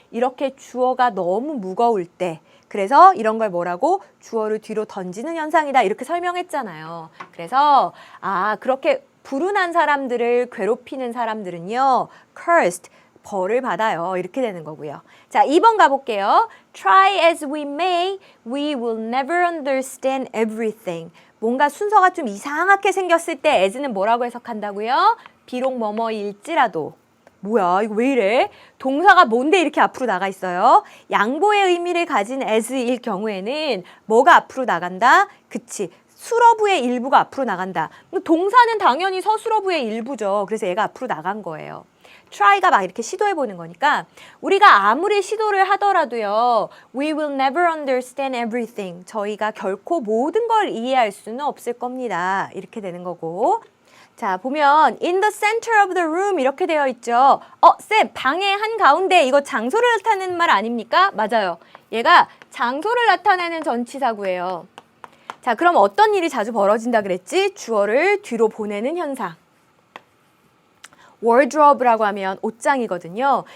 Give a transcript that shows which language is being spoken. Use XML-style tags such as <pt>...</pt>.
<ko>이렇게 주어가 너무 무거울 때. 그래서 이런 걸 뭐라고? 주어를 뒤로 던지는 현상이다. 이렇게 설명했잖아요. 그래서 그렇게 불운한 사람들을 괴롭히는 사람들은요. cursed, 벌을 받아요. 이렇게 되는 거고요. 자, 2번 가볼게요.</ko> <en>Try as we may, we will never understand everything.</en> <ko>뭔가 순서가 좀 이상하게 생겼을 때 as는 뭐라고 해석한다고요? 비록 뭐뭐일지라도. 뭐야 이거 왜 이래? 동사가 뭔데 이렇게 앞으로 나가 있어요? 양보의 의미를 가진 as일 경우에는 뭐가 앞으로 나간다? 그치. 수러브의 일부가 앞으로 나간다. 동사는 당연히 서수러브의 일부죠. 그래서 얘가 앞으로 나간 거예요. try가 막 이렇게 시도해보는 거니까 우리가 아무리 시도를 하더라도요.</ko> <en>We will never understand everything.</en> <ko>저희가 결코 모든 걸 이해할 수는 없을 겁니다. 이렇게 되는 거고. 자, 보면</ko> <en>in the center of the room</en> <ko>이렇게 되어 있죠. 쌤, 방의 한가운데 이거 장소를 나타내는 말 아닙니까? 맞아요. 얘가 장소를 나타내는 전치사구예요. 자, 그럼 어떤 일이 자주 벌어진다 그랬지? 주어를 뒤로 보내는 현상. wardrobe라고 하면 옷장이거든요.</ko>